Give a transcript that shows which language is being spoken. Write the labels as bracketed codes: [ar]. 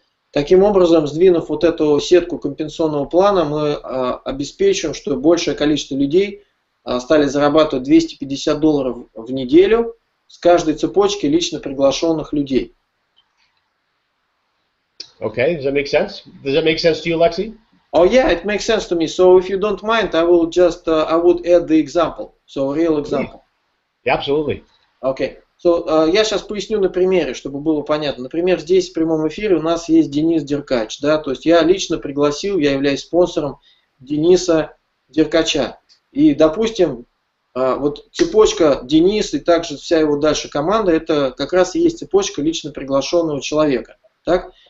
[ru] Таким образом, сдвинув вот эту сетку компенсационного плана, мы обеспечиваем, что большее количество людей стали зарабатывать $250 в неделю с каждой цепочки лично приглашенных людей. [en] Okay, does that make sense? Does that make sense to you, Alexi? Oh yeah, it makes sense to me. So if you don't mind, I will just I would add the example. So real example. Yeah, absolutely. Okay. [ru] So, я сейчас поясню на примере, чтобы было понятно. Например, здесь в прямом эфире у нас есть Денис Деркач. Да? То есть я лично пригласил, я являюсь спонсором Дениса Деркача. И, допустим, вот цепочка Денис и также вся его дальше команда, это как раз и есть цепочка лично приглашенного человека. Так?